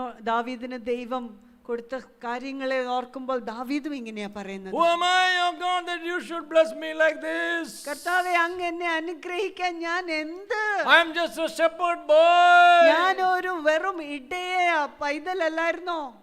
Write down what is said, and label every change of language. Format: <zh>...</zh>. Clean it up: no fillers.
<ml>ദാവീദിന് ദൈവം കൊടുത്ത കാര്യങ്ങളെ ഓർക്കുമ്പോൾ ദാവീദും ഇങ്ങനെയാ പറയുന്നത്.</ml> <en>Who am I, oh God, that you should bless me like this?</en> <ml>കർത്താവേ, അങ്ങ് എന്നെ അനുഗ്രഹിക്കാൻ ഞാൻ എന്ത്?</ml> <en>I am just a shepherd boy.</en> <ml>ഞാൻ ഒരു വെറും പൈതലല്ലായിരുന്നോ?</ml>